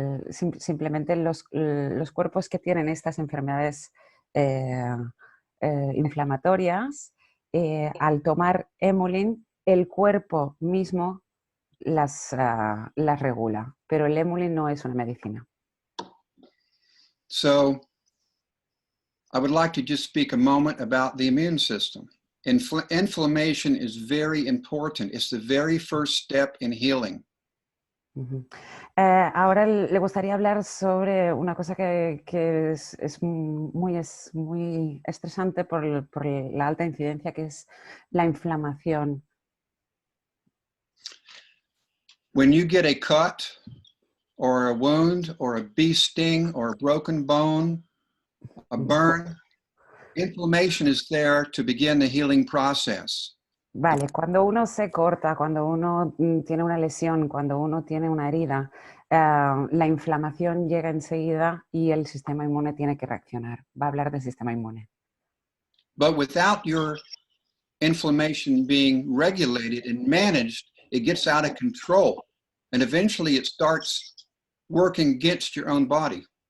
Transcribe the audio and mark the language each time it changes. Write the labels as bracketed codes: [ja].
[es] Simplemente los cuerpos que tienen estas enfermedades inflamatorias, al tomar Emulin, el cuerpo mismo las regula, pero el Emulin no es una medicina. [en] So I would like to just speak a moment about the immune system. Inflammation is very important. It's the very first step in healing. [es] Ahora le gustaría hablar sobre una cosa que es muy estresante por la alta incidencia, que es la inflamación. [en] When you get a cut or a wound or a bee sting or a broken bone, a burn, inflammation is there to begin the healing process. [es] Vale, cuando uno se corta, cuando uno tiene una lesión, cuando uno tiene una herida, la inflamación llega enseguida y el sistema inmune tiene que reaccionar. Va a hablar del sistema inmune. [en] But without your inflammation being regulated and managed, it gets out of control. And eventually it starts working against your own body.